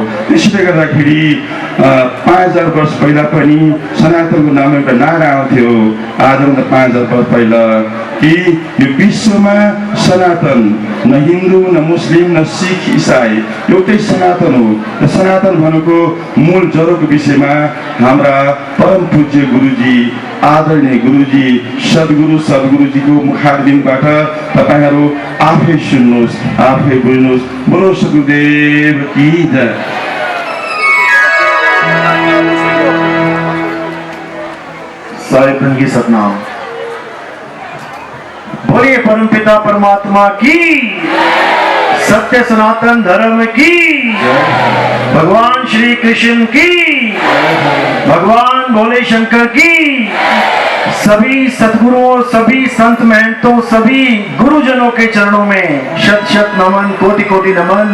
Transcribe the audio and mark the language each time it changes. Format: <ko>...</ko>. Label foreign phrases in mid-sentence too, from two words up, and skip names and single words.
<ne>त्यसैले गर्दाखेरि 5000 वर्ष पहिला पनि सनातनको नाम एउटा नारा आउँथ्यो, आजभन्दा 5000 वर्ष पहिला, कि यो विश्वमा सनातन, न हिन्दू, न मुस्लिम, न सिख, इसाई, एउटै सनातन हो। र सनातन भनेको मूल जरोको विषयमा हाम्रा परम पूज्य गुरुजी, आदरणीय गुरुजी, सद्गुरुजीको मुखारबिन्दबाट तपाईहरू आफै सुन्नुहोस्, आफै बुझ्नुहोस्।</ne> <hi>बोलो सद्गुरुदेव की जय। साहिबगंज की सतनाम। बोलिए परमपिता परमात्मा की, सत्य सनातन धर्म की, भगवान श्री कृष्ण की, भगवान भोले शंकर की, सभी सद्गुरुओं, सभी संत महंतों, सभी गुरुजनों के चरणों में शत शत नमन, कोटि कोटि नमन।</hi>